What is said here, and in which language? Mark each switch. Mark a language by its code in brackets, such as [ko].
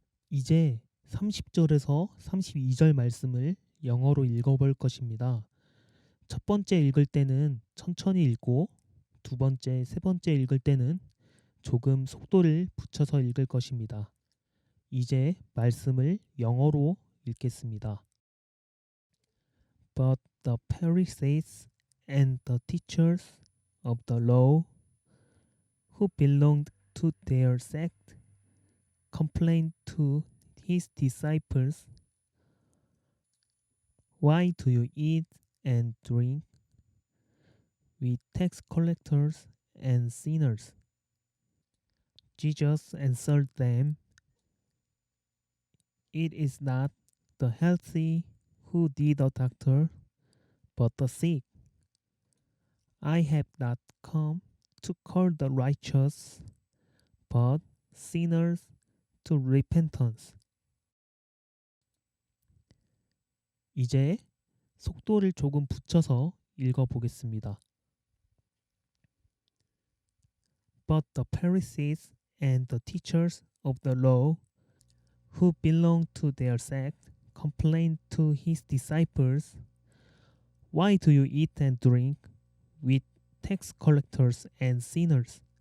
[ko] 이제 30절에서 32절 말씀을 영어로 읽어볼 것입니다. 첫 번째 읽을 때는 천천히 읽고 두 번째, 세 번째 읽을 때는 조금 속도를 붙여서 읽을 것입니다. 이제 말씀을 영어로 읽겠습니다. [en] But the Pharisees and the teachers of the law who belonged to their sect complained to his disciples, "Why do you eat and drink with tax collectors and sinners?" Jesus answered them, "It is not the healthy who need a doctor, but the sick. I have not come to call the righteous, but sinners to repentance." [ko] 이제 속도를 조금 붙여서 읽어보겠습니다. [en] But the Pharisees and the teachers of the law who belonged to their sect complained to his disciples, "Why do you eat and drink with tax collectors and sinners?"